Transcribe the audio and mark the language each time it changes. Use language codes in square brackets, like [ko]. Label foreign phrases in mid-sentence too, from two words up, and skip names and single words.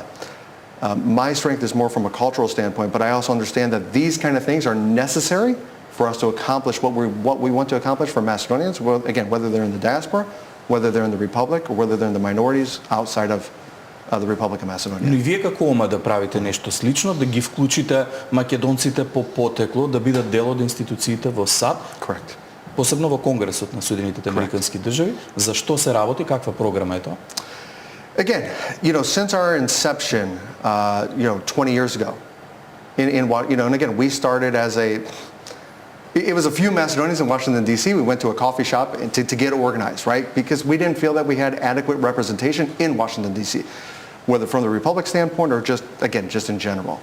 [en] My strength is more from a cultural standpoint, but I also understand that these kind of things are necessary for us to accomplish what we want to accomplish for Macedonians, well, again, whether they're in the diaspora, whether they're in the Republic, or whether they're in the minorities outside of the Republic of Macedonia. [mk] Но и вие како ОМА да правите нешто слично, да ги вклучите македонците по потекло, да бидат дел од институциите во САД? [en] Correct. [mk] Посебно во Конгресот на Соединетите Американски држави. Зашто се работи? Каква програма е тоа? [en] Again, since our inception, 20 years ago, and again, we started as it was a few Macedonians in Washington, D.C. We went to a coffee shop to get organized, right? Because we didn't feel that we had adequate representation in Washington, D.C., whether from the Republic standpoint or just in general.